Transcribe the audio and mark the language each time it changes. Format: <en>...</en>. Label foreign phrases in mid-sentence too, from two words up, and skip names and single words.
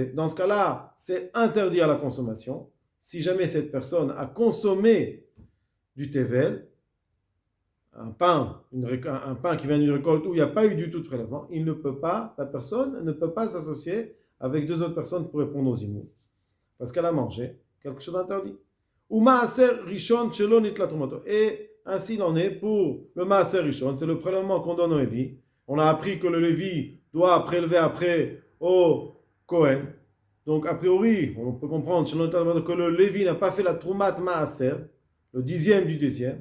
<fr>Dans ce cas-là, c'est interdit à la consommation. Si jamais cette personne a consommé du Tevel, un pain qui vient d'une récolte où il n'y a pas eu du tout de prélèvement, la personne ne peut pas s'associer avec deux autres personnes pour répondre aux imous. Parce qu'elle a mangé quelque chose d'interdit.</fr> <he>ומעשר ראשון שלא ניטלה תרומתו.</he> <fr>Et ainsi il en est pour le</fr> <he>מעשר ראשון,</he> <fr>c'est le prélèvement qu'on donne au Lévi. On a appris que le Lévi doit prélever après au Kohen. Donc a priori, on peut comprendre que le Lévi n'a pas fait la</fr> <he>תרומת מעשר,</he> <fr>le 10e du 10e.</fr>